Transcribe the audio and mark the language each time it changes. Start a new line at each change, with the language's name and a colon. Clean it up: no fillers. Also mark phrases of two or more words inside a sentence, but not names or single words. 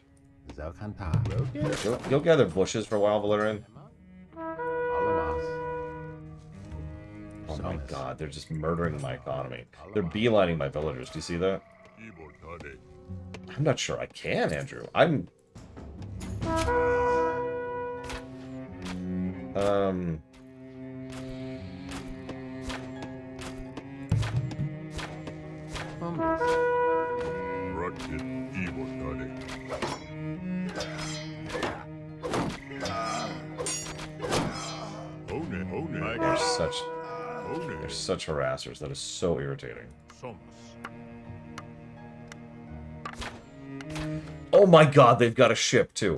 English: Zelkanta. Rogan. Go gather bushes for a while, Valerian. Alamos. Oh my god, they're just murdering my economy. They're beelining my villagers. Do you see that? Ibo Tade. I'm not sure I can, Andrew. I'm... Umbis. Rucked. Ibo Tade. One. They're such harassers. That is so irritating. Somas. Oh my god, they've got a ship, too.